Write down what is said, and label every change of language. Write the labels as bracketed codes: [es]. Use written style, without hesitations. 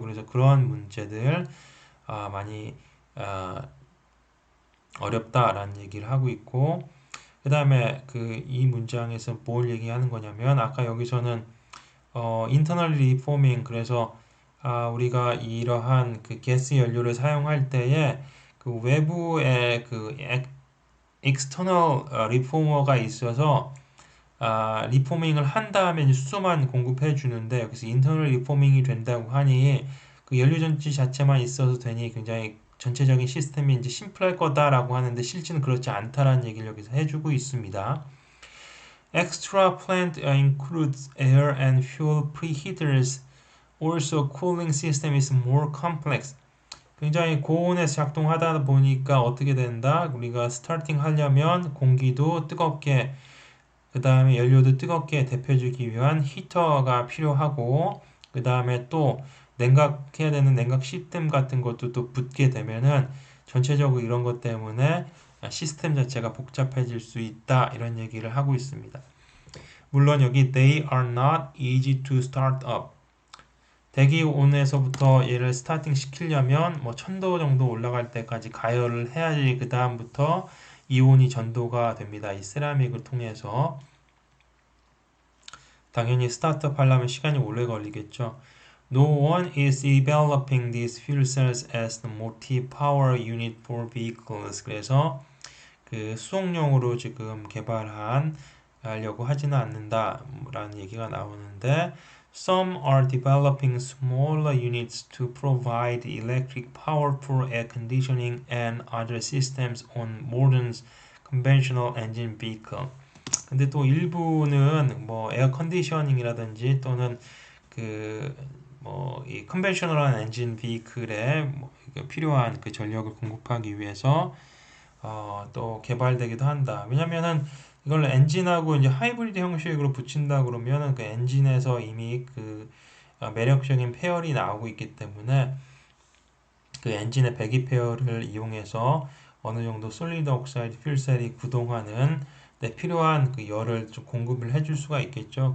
[ko] 그래서 그러한 문제들 많이 아, 어렵다라는 얘기를 하고 있고 그 다음에 그 이 문장에서 뭘 얘기하는 거냐면 아까 여기서는 인터널 리포밍 그래서 우리가 이러한 그 가스 연료를 사용할 때에 그 외부에 그 익스터널 리포머가 있어서 리포밍을 한 다음에 이제 수소만 공급해 주는데 여기서 인터널 리포밍이 된다고 하니 그 연료전지 자체만 있어서 되니 굉장히 전체적인 시스템이 이제 심플할 거다라고 하는데 실제는 그렇지 않다라는 얘기를 여기서 해주고 있습니다. [en] Extra plant includes air and fuel preheaters. Also, cooling system is more complex. [ko] 굉장히 고온에서 작동하다 보니까 어떻게 된다? 우리가 스타팅 하려면 공기도 뜨겁게 그 다음에 연료도 뜨겁게 데펴주기 위한 히터가 필요하고 그 다음에 또 냉각해야 되는 냉각 시스템 같은 것도 또 붙게 되면은 전체적으로 이런 것 때문에 시스템 자체가 복잡해질 수 있다 이런 얘기를 하고 있습니다. 물론 여기 [en] they are not easy to start up [ko] 대기온에서부터 얘를 스타팅 시키려면 뭐 1000도 정도 올라갈 때까지 가열을 해야지 그 다음부터 이온이 전도가 됩니다. 이 세라믹을 통해서 당연히 스타트업 하려면 시간이 오래 걸리겠죠. [en] No one is developing these fuel cells as the motive power unit for vehicles. [ko] 그래서 그 수송용으로 지금 개발하려고 하지는 않는다라는 얘기가 나오는데 [en] Some are developing smaller units to provide electric power for air conditioning and other systems on modern conventional engine vehicle. [ko] 근데 또 일부는 뭐 에어 컨디셔닝이라든지 또는 이 컨벤셔널한 엔진 비클에 뭐 필요한 그 전력을 공급하기 위해서 또 개발되기도 한다. 왜냐면은 이걸 엔진하고 이제 하이브리드 형식으로 붙인다 그러면은 그 엔진에서 이미 매력적인 페어리 나오고 있기 때문에 그 엔진의 배기 페어를 이용해서 어느 정도 솔리드 옥사이드 퓨얼셀이 구동하는 데 필요한 그 열을 좀 공급을 해줄 수가 있겠죠.